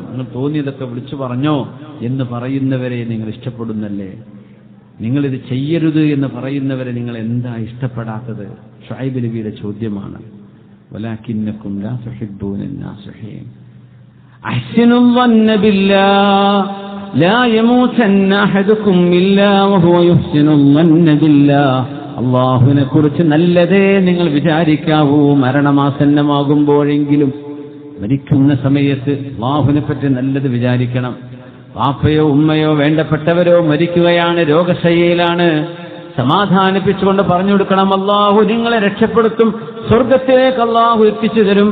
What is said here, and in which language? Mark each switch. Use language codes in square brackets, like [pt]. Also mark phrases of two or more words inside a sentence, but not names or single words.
[ml] നിങ്ങൾ തോന്നിയതൊക്കെ വിളിച്ചു പറഞ്ഞോ എന്ന് പറയുന്നവരെ നിങ്ങൾ ഇഷ്ടപ്പെടുന്നല്ലേ? നിങ്ങളിത് ചെയ്യരുത് എന്ന് പറയുന്നവരെ നിങ്ങൾ എന്താ ഇഷ്ടപ്പെടാത്തത്? ശുഐബ് നബിയുടെ ചോദ്യമാണ്. [ar] ولكنكم لا تحبون الناصحين. അഹ്സിനു ظن بالله لا يموتن أحدكم إلا وهو يحسن الظن بالله. [ml] അള്ളാഹുവിനെ കുറിച്ച് നല്ലതേ നിങ്ങൾ വിചാരിക്കാവൂ. മരണമാസന്നമാകുമ്പോഴെങ്കിലും മരിക്കുന്ന സമയത്ത് അള്ളാഹുവിനെ പറ്റി നല്ലത് വിചാരിക്കണം. പാപ്പയോ ഉമ്മയോ വേണ്ടപ്പെട്ടവരോ മരിക്കുകയാണ്, രോഗശയ്യയിലാണ്, സമാധാനിപ്പിച്ചുകൊണ്ട് പറഞ്ഞു കൊടുക്കണം, അള്ളാഹു നിങ്ങളെ രക്ഷപ്പെടുത്തും, സ്വർഗത്തിലേക്ക് അള്ളാഹു എത്തിച്ചു തരും.